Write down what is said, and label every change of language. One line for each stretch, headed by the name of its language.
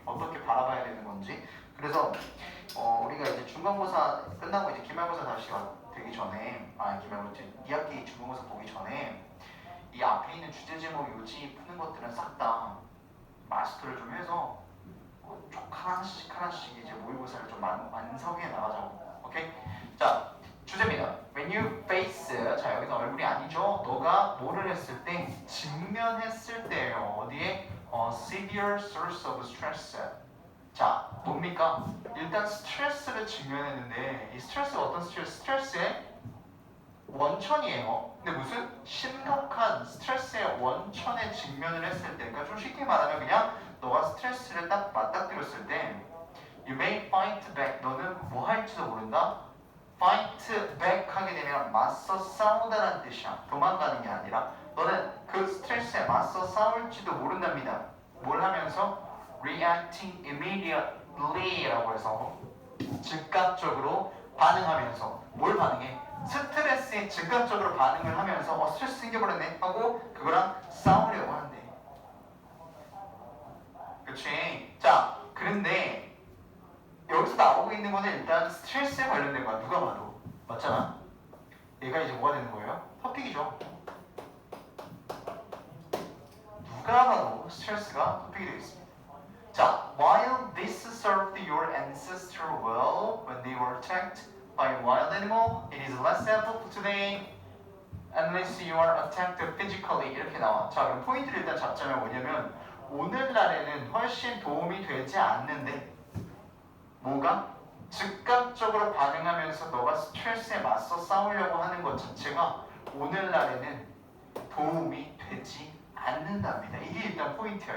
Korean: 어떻게 바라봐야 되는 건지. 그래서 우리가 이제 중간고사 끝나고 이제 기말고사 다시 되기 전에 기말고사 2학기 중간고사 보기 전에 이 앞에 있는 주제 제목 요지 푸는 것들은 싹 다 마스터를 좀 해서 쭉 하나씩 이제 모의고사를 좀 완성해 나가자고. 오케이? 자 주제입니다.
English: When you face
Korean: 자 여기서 얼굴이 아니죠. 너가 뭐를 했을 때 직면했을 때예요. 어디에?
English: severe source of stress.
Korean: 자 뭡니까? 일단 스트레스를 직면했는데 이 스트레스가 어떤 스트레스? 스트레스에 원천이에요. 근데 무슨 심각한 스트레스의 원천에 직면을 했을 때, 그러니까 좀 쉽게 말하면 그냥 너가 스트레스를 딱 맞닥뜨렸을 때
English: You may fight back.
Korean: 너는 뭐 할지도 모른다.
English: fight back
Korean: 하게 되면 맞서 싸우다라는 뜻이야. 도망가는 게 아니라 너는 그 스트레스에 맞서 싸울지도 모른답니다. 뭘 하면서?
English: reacting immediately
Korean: 라고 해서 즉각적으로 반응하면서 뭘 반응해? 스트레스에 즉각적으로 반응을 하면서 스트레스 생겨버렸네 하고 그거랑 싸우려고 하는데. 그치? 자, 그런데 여기서 나오고 있는 거는 일단 스트레스에 관련된 거야. 누가 봐도. 맞잖아? 얘가 이제 뭐가 되는 거예요? 토픽이죠. 누가 봐도 스트레스가 토픽이 되겠습니다.
English: 자, while this served your ancestor well when they were attacked by a wild animal, it is less helpful today unless you are attacked physically.
Korean: 이렇게 나와. 자, 그럼 포인트를 일단 잡자면 뭐냐면 오늘날에는 훨씬 도움이 되지 않는데 뭐가? 즉각적으로 반응하면서 너가 스트레스에 맞서 싸우려고 하는 것 자체가 오늘날에는 도움이 되지 않는답니다. 이게 일단 포인트야.